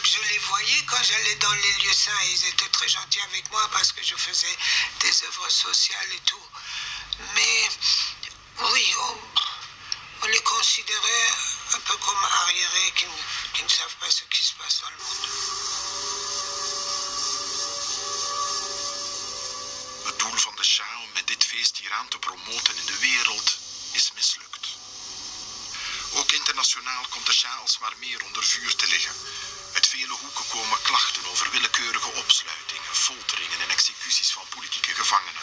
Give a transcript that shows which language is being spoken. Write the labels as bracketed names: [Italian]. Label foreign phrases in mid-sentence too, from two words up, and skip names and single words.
[French] Je les voyais quand j'allais dans les lieux saints et ils étaient très gentils avec moi parce que je faisais des œuvres sociales et tout. Mais oui, on les considérait un peu comme arriérés qui ne savent pas ce qui se passe dans le monde. [Dutch] Het doel van de Shah om met dit feest Iran te promoten in de wereld is mislukt. Ook internationaal komt de Shah alsmaar meer onder vuur te liggen. Uit vele hoeken komen klachten over willekeurige opsluitingen, folteringen en executies van politieke gevangenen.